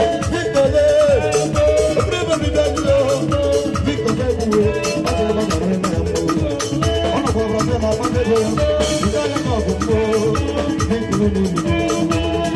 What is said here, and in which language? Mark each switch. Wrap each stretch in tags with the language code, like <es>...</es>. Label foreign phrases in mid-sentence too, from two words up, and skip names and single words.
<en>Victor, eh, everybody dance, oh.</en> <ig>Victor, eh, oh, oh, oh, oh, oh, oh, oh. Ọ nọkwa Brazil na Abakaliki, nke ya na ọgụ mbụ.</ig> <en>Victor, eh, oh, oh, oh,</en>